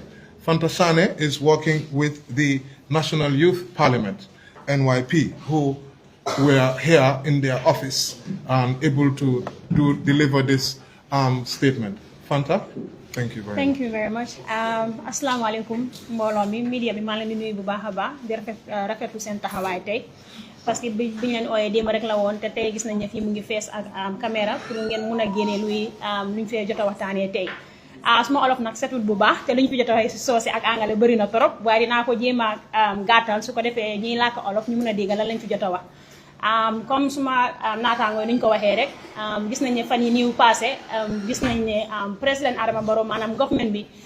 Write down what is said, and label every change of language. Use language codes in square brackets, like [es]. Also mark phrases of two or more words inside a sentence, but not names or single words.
[en] Fantasane is working with the National Youth Parliament, NYP, who were here in their office and able to deliver this statement. Fanta, thank you very much. Thank you very much. [ar] السلام عليكم [wo] mbolo mi media bi ma leen di nuyu bu baaxa ba di rafetlu sen taxaway tay parce que biñ leen oyé dem rek la won té tay gis nañ ne fi mu ngi fess ak caméra pour ngeen mëna génné luy luñ fay jotta waxtané tay suma olof nak setul bu baax té luñ fi jotta way ci sossé ak anglais bari na torop waye dina ko jéma gatal su ko défé ñi lak olof ñu mëna déggal lan lañ fi jotta wax comme suma naataangoo ni ñu ko waxee rek gis nañ ne fan yi niw passé gis nañ ne président Adama Barrow maanaam government bi